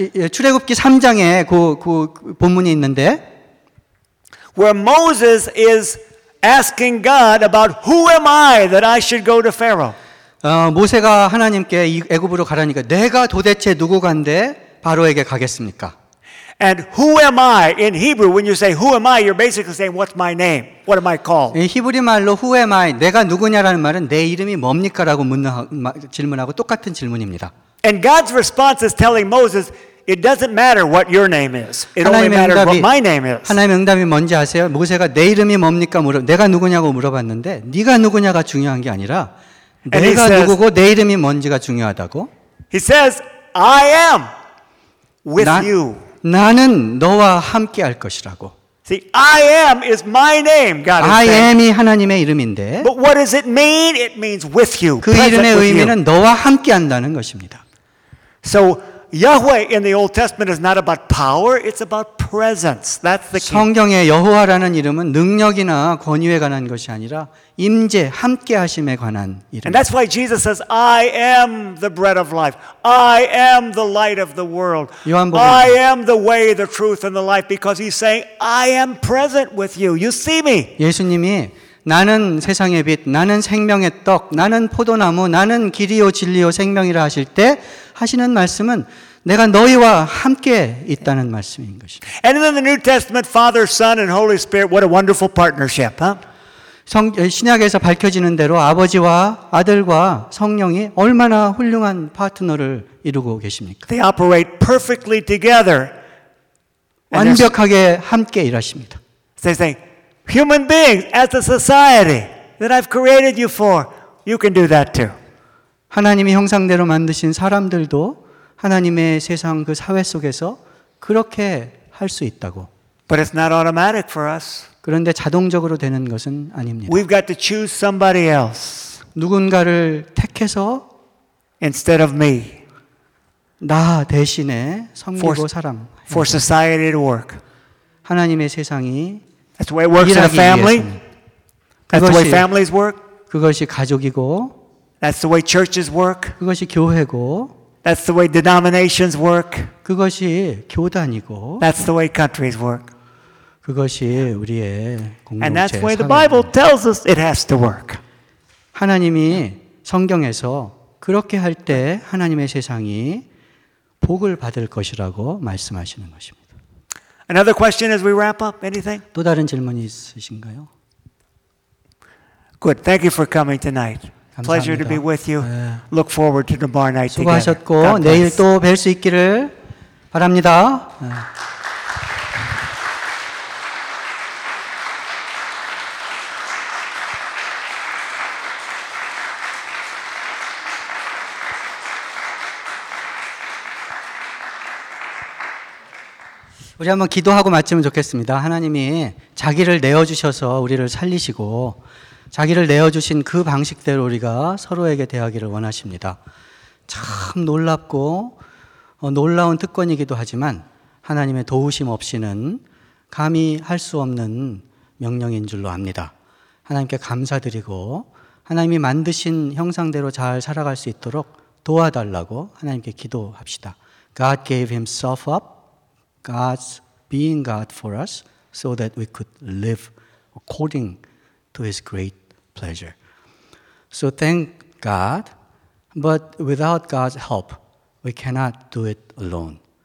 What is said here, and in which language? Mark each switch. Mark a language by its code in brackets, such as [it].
[ko] 출애굽기 3장에 그 본문이 있는데 [en] where Moses is asking God about who am I that I should go to Pharaoh. [ko] 모세가 하나님께 애굽으로 가라니까 내가 도대체 누구간데 바로에게 가겠습니까? [en] And who am I in Hebrew when you say who am I you're basically saying what's my name? What am I called? [ko] 히브리 말로 [en] who am I [ko] 내가 누구냐라는 말은 내 이름이 뭡니까라고 묻는 질문하고 똑같은 질문입니다. [en] And God's response is telling Moses It doesn't matter what your name is. It only matters what my name is. [ko] 하나님의 응답이 뭔지 아세요? 모세가 내 이름이 뭡니까? 내가 누구냐고 물어봤는데 네가 누구냐가 중요한 게 아니라 내가 누구고 내 이름이 뭔지가 중요하다고. [en] He says, "I am with you." [ko] 나는 너와 함께 할 것이라고. [en] See, I am is my name, God is saying. I am [ko] 이 하나님의 이름인데. [en] But what does it mean? It means with you. [ko] 그 이름의 의미는 너와 함께 한다는 것입니다. [en] So Yahweh in the Old Testament is not about power, it's about presence. That's the key. [ko] 성경의 여호와라는 이름은 능력이나 권위에 관한 것이 아니라 임재, 함께 하심에 관한 이름. [en] And that's why Jesus says, I am the bread of life. I am the light of the world. [ko] 요한복음. [en] I am the way, the truth and the life because he's saying I am present with you. You see me. [ko] 예수님이 나는 세상의 빛, 나는 생명의 떡, 나는 포도나무, 나는 길이요 진리요 생명이라 하실 때 하시는 말씀은 내가 너희와 함께 있다는 말씀인 것입니다. [en] And in the New Testament, Father, Son, and Holy Spirit, what a wonderful partnership, huh? [ko] 신약에서 밝혀지는 대로 아버지와 아들과 성령이 얼마나 훌륭한 파트너를 이루고 계십니까? [en] They operate perfectly together. [ko] 완벽하게 함께 일하십니다. [en] They say, human beings, as a society that I've created you for, you can do that too. [ko] 하나님이 형상대로 만드신 사람들도 하나님의 세상 그 사회 속에서 그렇게 할 수 있다고. [en] But it's not automatic for us. [ko] 그런데 자동적으로 되는 것은 아닙니다. [en] We've got to choose somebody else. [ko] 누군가를 택해서 [en] instead of me. [ko] 나 대신에 섬기고 사람. [en] For society to work. [ko] 하나님의 세상이 [en] That's the way it works in a family. That's the way families work. [ko] 그것이 가족이고 [en] That's the way churches work. [ko] 그것이 교회고. [en] That's the way denominations work. [ko] 그것이 교단이고. [en] That's the way countries work. [ko] 그것이 우리의 공동체. [en] And that's the way the Bible tells us it has to work. [ko] 하나님이 성경에서 그렇게 할 때 하나님의 세상이 복을 받을 것이라고 말씀하시는 것입니다. [en] Another question as we wrap up. Anything? [ko] 또 다른 질문이 있으신가요? [en] Good. Thank you for coming tonight. [ko] 감사합니다. [en] Pleasure to be with you. Look forward to tomorrow night together. [ko] 수고하셨고 내일 또 뵐 수 있기를 바랍니다. [en] Yeah. [ko] 우리 한번 기도하고 마치면 좋겠습니다. 하나님이 자기를 내어 주셔서 우리를 살리시고 자기를 내어주신 그 방식대로 우리가 서로에게 대하기를 원하십니다. 참 놀랍고 놀라운 특권이기도 하지만 하나님의 도우심 없이는 감히 할 수 없는 명령인 줄로 압니다. 하나님께 감사드리고 하나님이 만드신 형상대로 잘 살아갈 수 있도록 도와달라고 하나님께 기도합시다. [en] God gave himself up, God's being God for us, so that we could live according to his great pleasure. So thank God, but without God's help, we cannot do it alone.